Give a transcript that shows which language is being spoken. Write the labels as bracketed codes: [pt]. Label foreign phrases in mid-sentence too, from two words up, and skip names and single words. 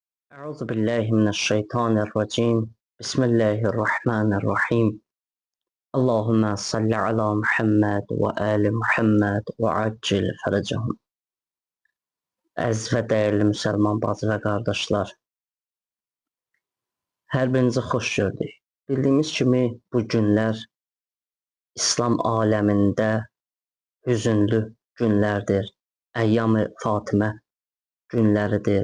[ar] أعوذ بالله من الشيطان الرجيم بسم الله الرحمن الرحيم اللهم صل على محمد وآل محمد وعجل فرجهم. [az] Əziz və dəyərli müsəlman bacı və qardaşlar, hər birinizi xoş gördük. Bildiyimiz kimi bu günlər İslam aləmində hüzünlü günlərdir. Əyyam-ı Fatimə günləridir.